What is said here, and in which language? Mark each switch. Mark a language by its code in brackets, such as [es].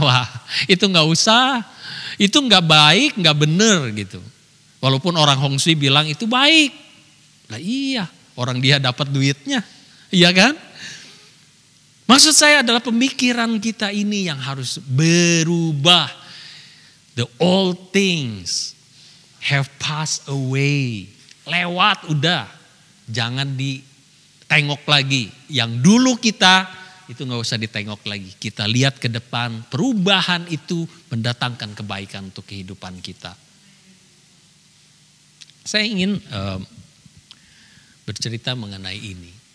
[id] Wah, itu gak usah. Itu gak baik, gak bener gitu. Walaupun orang Hong Sui bilang itu baik. Lah iya, orang dia dapat duitnya. Iya kan? Maksud saya adalah pemikiran kita ini yang harus berubah. [en] The old things have passed away. [id] Lewat udah. Jangan ditengok lagi. Yang dulu kita itu gak usah ditengok lagi. Kita lihat ke depan. Perubahan itu mendatangkan kebaikan untuk kehidupan kita. Saya ingin bercerita mengenai ini.